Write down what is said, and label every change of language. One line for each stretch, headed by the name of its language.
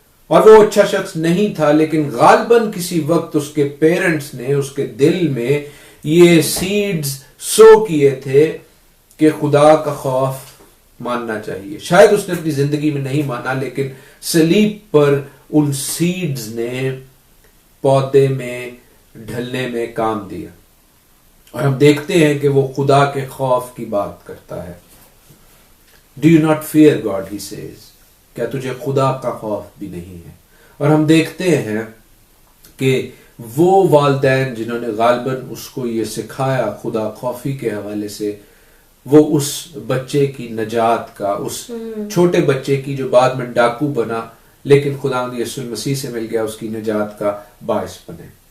Urdu: اور وہ اچھا شخص نہیں تھا, لیکن غالباً کسی وقت اس کے پیرنٹس نے اس کے دل میں یہ سیڈز سو کیے تھے کہ خدا کا خوف ماننا چاہیے. شاید اس نے اپنی زندگی میں نہیں مانا, لیکن صلیب پر ان سیڈز نے پودے میں ڈھلنے میں کام دیا, اور ہم دیکھتے ہیں کہ وہ خدا کے خوف کی بات کرتا ہے.
English: Do you not fear God, he says.
Urdu: کیا تجھے خدا کا خوف بھی نہیں ہے؟ اور ہم دیکھتے ہیں کہ وہ والدین جنہوں نے غالباً اس کو یہ سکھایا خدا خوفی کے حوالے سے, وہ اس بچے کی نجات کا, اس چھوٹے بچے کی جو بعد میں ڈاکو بنا لیکن خداوند یسوع مسیح سے مل گیا, اس کی نجات کا باعث بنے.